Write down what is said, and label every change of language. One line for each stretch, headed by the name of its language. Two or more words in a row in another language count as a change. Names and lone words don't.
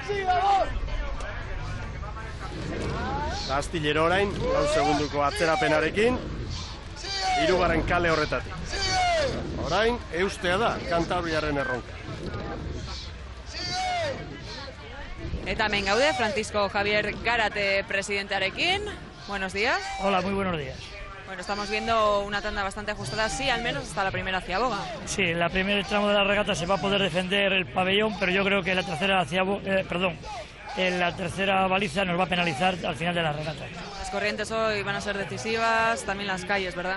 Basque: Astillero orain, 4 segunduko atzerapenarekin, 3. kale horretatik. Orain, eustea da, Kantabriaren erronka. Eta hemen gaude, Francisco Javier Gárate presidentearekin.
Spanish: Buenos días. Hola, muy buenos días. Bueno, estamos viendo una tanda bastante ajustada, sí, al menos hasta la primera ciaboga. Sí, en la primer tramo de la regata se va a poder defender el pabellón, pero yo creo que la tercera la tercera baliza nos va a penalizar al final de la regata. Las corrientes hoy van a ser decisivas, también las calles, ¿verdad?